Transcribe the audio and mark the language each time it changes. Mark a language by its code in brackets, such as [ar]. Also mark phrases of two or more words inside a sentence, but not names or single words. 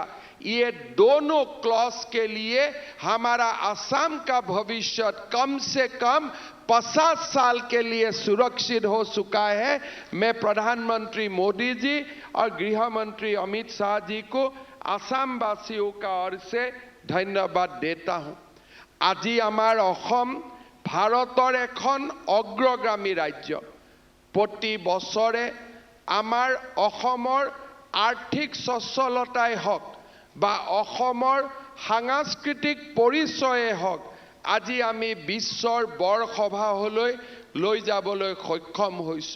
[hi] ये दोनों क्लॉज के लिए हमारा असम का भविष्य कम से कम 50 साल के लिए सुरक्षित हो चुका है। मैं प्रधानमंत्री मोदी जी और गृह मंत्री अमित शाह जी को असम वासियों का ओर से धन्यवाद देता हूं। [as] আজি আমাৰ অসম ভাৰতৰ এখন অগ্ৰগামী ৰাজ্য। প্ৰতি বছৰে আমাৰ অসমৰ আৰ্থিক সচ্ছলতাই হওক বা অসমৰ সাংস্কৃতিক পৰিচয়ে হওক, আজি আমি বিশ্বৰ বৰসভালৈ লৈ যাবলৈ সক্ষম হৈছোঁ।